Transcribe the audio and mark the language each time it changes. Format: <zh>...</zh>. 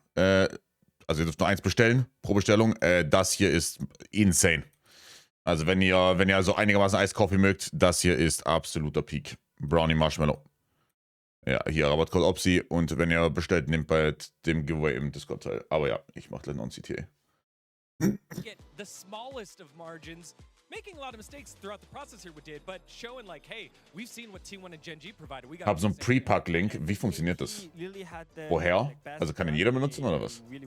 <de>Also ihr dürft nur eins bestellen pro Bestellung. Das hier ist insane. Also wenn ihr so einigermaßen Ice Coffee mögt, das hier ist absoluter Peak. Brownie Marshmallow. Ja, hier Rabattcode OPSI. Und wenn ihr bestellt, nehmt bei dem Giveaway im Discord teil. Aber ja, ich mache gleich noch ein CTA.</de> <en>Get the smallest of margins, making a lot of mistakes throughout the process here with Did, but showing hey, we've seen what T1 and Gen G provided.</en> <de>Ich habe so einen Pre-Pack-Link. Wie funktioniert das? Woher? Also kann ihn jeder benutzen oder was?</de>